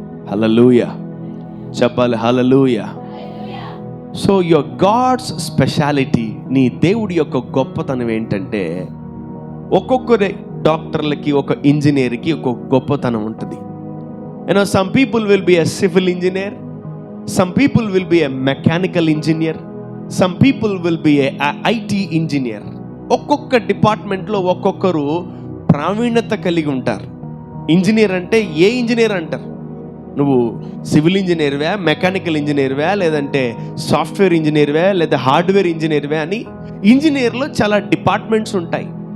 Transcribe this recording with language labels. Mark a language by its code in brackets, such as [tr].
[te] హల్లెలూయా చెప్పాలి. హల్లెలూయా. [en] so your god's speciality, [te] నీ దేవుడి యొక్క గొప్పతనం ఏంటంటే, ఒక్కొక్కరి డాక్టర్లకి, ఒక ఇంజనీర్కి ఒక గొప్పతనం ఉంటుంది. [en] some people will be a civil engineer, some people will be a mechanical engineer, some people will be a IT engineer. [te] ఒక్కొక్క డిపార్ట్మెంట్లో ఒక్కొక్కరు ప్రావీణ్యత కలిగి ఉంటారు. ఇంజనీర్ అంటే ఏ ఇంజనీర్ అంటారు? నువ్వు సివిల్ ఇంజనీర్వా, మెకానికల్ ఇంజనీర్వా, లేదంటే సాఫ్ట్వేర్ ఇంజనీర్వా, లేదా హార్డ్వేర్ ఇంజనీర్వా అని ఇంజనీర్లో చాలా డిపార్ట్మెంట్స్ ఉంటాయి.